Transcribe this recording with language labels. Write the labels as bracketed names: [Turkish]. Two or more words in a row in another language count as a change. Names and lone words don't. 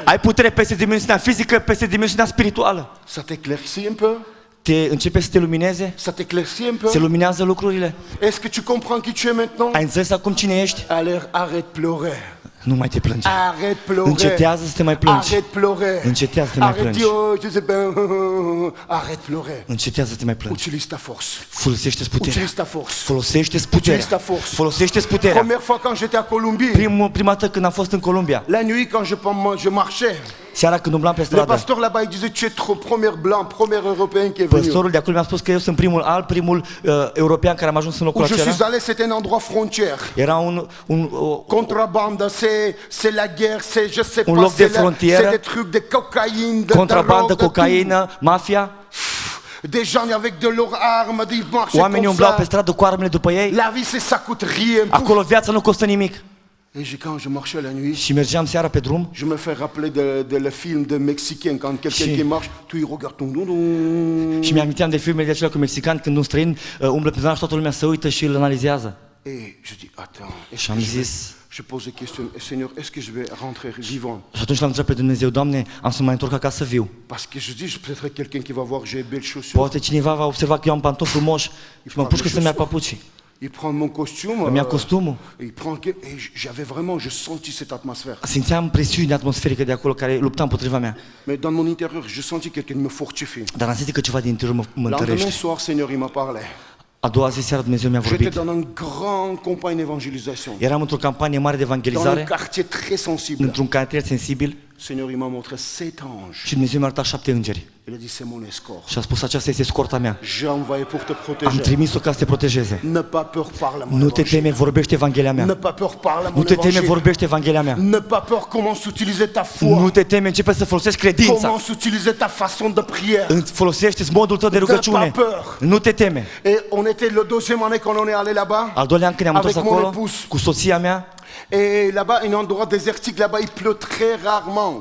[Romanian] Ai putere peste dimensiunea fizică, peste dimensiunea spirituală. [French] Ça t'éclaircit un peu? [Romanian] Începe să te lumineze? [French] Ça t'éclaircit un peu? [Romanian] Se luminează lucrurile? [French] Est-ce que tu comprends qui tu es maintenant? [Romanian] Ai înțeles acum cine ești? [French] Alors arrête pleurer. [Romanian] Nu mai te plânge. [French] Arrête pleurer. [Romanian] Încetează să te mai plângi. [French] Arrête pleurer. [Romanian] Încetează să te mai [French] Arrête [Romanian] plângi. [French] dire, oh, je sais pas. Arrête pleurer. [Romanian] Încetează să te mai plângi. [French] Utilise ta force. [Romanian] Folosește-ți puterea. [French] Utilise ta force. [Romanian] Folosește-ți puterea. [French] Utilise ta force. [Romanian] Folosește-ți puterea. [French] Première fois quand j'étais à Colombie, [Romanian] Prima dată când am fost în Columbia, [French] la nuit quand je marchais, [Romanian] seara când umblam pe [French] le [Romanian] stradă, [French] pasteur là-bas il disait tu es trop premier blanc, premier européen qui est venu. [Romanian] păstorul de acolo mi-a spus că eu sunt primul alb, primul european care am ajuns în locul [French] Où je [Romanian] acela. [French] suis allé, c'était un endroit frontière. [Romanian] Era [French] Contrebande, c'est la guerre, c'est je sais [Romanian] Un [French] pas, [Romanian] loc de [French] c'est [Romanian] frontieră, [French] des trucs de cocaïne, de [Romanian] contrabandă, [French] drogue, de [Romanian] cocaină, mafia. [French] tout. Des gens avec de leurs armes, ils marchaient [Romanian] Oamenii [French] comme [Romanian] umblau pe [French] ça. [Romanian] stradă cu armele după ei. [French] La vie, ça coûte rien. [Romanian] Acolo viața nu costă nimic. [French] Et quand je marchais la nuit, [Romanian] Și mergeam seara pe drum [French] je me fais rappeler de le film de Mexicain, quand quelqu'un [Romanian] Și- [French] qui marche, tu il regarde ton. [Romanian] și mi-aminteam de filmele de acelea cu mexicani când un străin umblă pe zona și toată lumea se uită și îl analizează. [French] Et je dis, attends, est-ce [Romanian] Și am [French] que je vais- [Romanian] zis, [French] je pose des questions, Seigneur, est-ce que je vais rentrer vivant? [Romanian] și atunci l-am întrebat pe Dumnezeu, Doamne, am să mă mai întorc acasă viu. [French] Parce que je dis, peut-être quelqu'un qui va voir que j'ai belles chaussures. [Romanian] Poate cineva va observa că eu am pantofi frumoși și mă pușcă să-mi ia papucii. [French] Il prend mon costume. [Romanian] Îmi ia costumul. [French] Il prend et j'avais vraiment, je sentis cette atmosphère. [Romanian] Simțeam presiune atmosferică de acolo care lupta împotriva mea. [French] Mais dans mon intérieur, je sentis quelqu'un me fortifie. [Romanian] Dar am simțit că ceva din interior mă [French] Lendemain [Romanian] întărește. [French] soir, Seigneur, il m'a parlé. [Romanian] A doua zi seara Dumnezeu mi-a [French] J'étais [Romanian] vorbit. [French] dans une grande campagne d'évangélisation. [Romanian] Eram într-o campanie mare de [French] Dans un [Romanian] evangelizare, [French] quartier très sensible. [Romanian] într-un cartier sensibil [French] Seigneur, il m'a montré 7 anges. [Romanian] și Dumnezeu mi-a arătat 7 îngeri. [French] Il a dit, c'est mon escorte. [Romanian] Și a spus, aceasta este escorta mea. [French] J'ai envoyé pour te [Romanian] Am [French] protéger. [Romanian] trimis-o ca să te protejeze. [French] Ne pas peur, parle mon [Romanian] Nu te [French] évangile. [Romanian] teme, vorbește Evanghelia [French] Ne [Romanian] mea. [French] pas peur, parle [Romanian] Nu [French] mon [Romanian] te teme, [French] évangile. [Romanian] vorbește Evanghelia mea. [French] Ne pas peur, comment s'utiliser ta foi. [Romanian] Nu te teme, începe să folosești credința. [French] Comment s'utiliser ta façon de prière. [Romanian] Folosește modul tău de rugăciune. Nu te teme. [French] Et on était le deuxième année quand on est allé là-bas. [Romanian] Al doilea an când ne-am întors [French] Avec mon [Romanian] acolo, [French] épouse. [Romanian] cu soția mea, [French] Et là-bas, un endroit désertique, là-bas, il pleut très rarement.